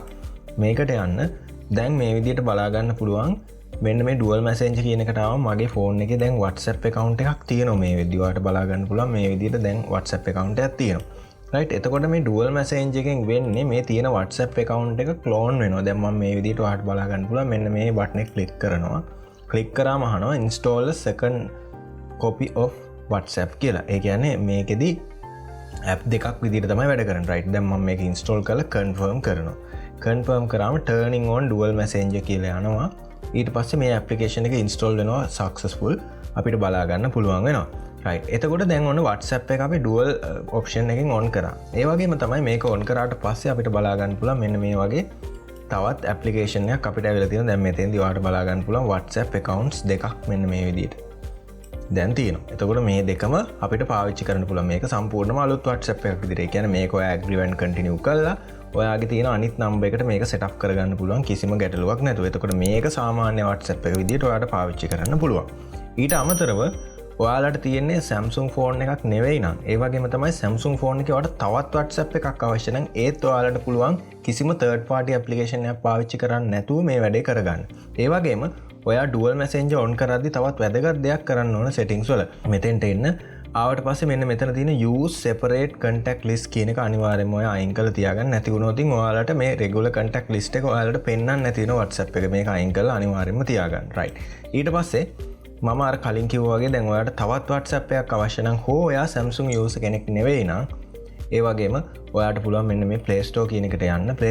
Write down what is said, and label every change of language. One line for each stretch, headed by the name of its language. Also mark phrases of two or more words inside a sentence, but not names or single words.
Sinhala: මේකට යන්න. දැන් මේ විදිහට බලා ගන්න පුළුවන් මෙන්න මේ
English: dual messenger
Sinhala: කියන එකට ආවම මගේ ෆෝන් එකේ දැන් WhatsApp account එකක් තියෙනවා. මේ විදිහට ඔයාලට බලා ගන්න පුළුවන් මේ විදිහට දැන් WhatsApp account එකක් තියෙනවා. right. එතකොට මේ dual messenger එකෙන් වෙන්නේ මේ තියෙන WhatsApp account එක clone වෙනවා. දැන් මම මේ විදිහට ඔයාලට බලා ගන්න පුළුවන් මෙන්න මේ button එක click කරනවා. click කරාම අහනවා
English: install a second copy of WhatsApp
Sinhala: කියලා. ඒ කියන්නේ මේකෙදි app දෙකක් විදිහට තමයි වැඩ කරන්නේ. right. දැන් මම මේක install කරලා confirm කරනවා. confirm කරාම
English: turning on dual messenger
Sinhala: කියලා යනවා. ඊට පස්සේ මේ application එක install වෙනවා successful. අපිට බලා ගන්න පුළුවන් වෙනවා. right. එතකොට දැන් ඔන්න WhatsApp එක අපි
English: dual option
Sinhala: එකෙන් on කරා. ඒ වගේම තමයි මේක on කරාට පස්සේ අපිට බලා ගන්න පුළුවන් මෙන්න මේ වගේ තවත් application එකක් අපිට ඇවිල්ලා තියෙනවා. දැන් මෙතෙන්දී ඔයාලට බලා ගන්න පුළුවන් WhatsApp accounts දෙකක් මෙන්න මේ විදිහට දැන් තියෙනවා. එතකොට මේ දෙකම අපිට පාවිච්චි කරන්න පුළුවන්. මේක සම්පූර්ණයෙන්ම අලුත් WhatsApp එකක් විදිහට. ඒ කියන්නේ මේක ඔයා
English: agree and continue
Sinhala: කරලා ඔයාගේ තියෙන අනිත් නම්බර් එකට මේක setup කරගන්න පුළුවන් කිසිම ගැටලුවක් නැතුව. එතකොට මේක සාමාන්‍ය WhatsApp එක විදිහට ඔයාලට පාවිච්චි කරන්න පුළුවන්. ඊට අමතරව ඔයාලට තියෙන්නේ Samsung ෆෝන් එකක් නෙවෙයි නම් ඒ වගේම තමයි Samsung ෆෝන් එකේ ඔයාලට තවත් WhatsApp එකක් අවශ්‍ය නම් ඒත් ඔයාලට පුළුවන් කිසිම
English: third party application
Sinhala: එකක් පාවිච්චි කරන්න නැතුව මේ වැඩේ කරගන්න. ඒ වගේම ඔයා
English: dual messenger
Sinhala: on කරද්දි තවත් වැදගත් දෙයක් කරන්න ඕන settings වල. මෙතෙන්ට එන්න ආවට පස්සේ මෙන්න මෙතන තියෙන
English: use separate contact list
Sinhala: කියන එක අනිවාර්යයෙන්ම ඔයා අයින් කරලා තියාගන්න. නැති වුණොත් ඔයාලට මේ
English: regular contact list
Sinhala: එක ඔයාලට පෙන්වන්න නැති වෙන WhatsApp එක. මේක අයින් කරලා අනිවාර්යයෙන්ම තියාගන්න. right. ඊට පස්සේ මම අර කලින් කිව්වා වගේ දැන් ඔයාලට තවත් WhatsApp එකක් අවශ්‍ය නම් හෝ ඔයා Samsung user කෙනෙක් නෙවෙයි නම් ඒ වගේම ඔයාට පුළුවන් මෙන්න මේ Play Store කියන එකට යන්න.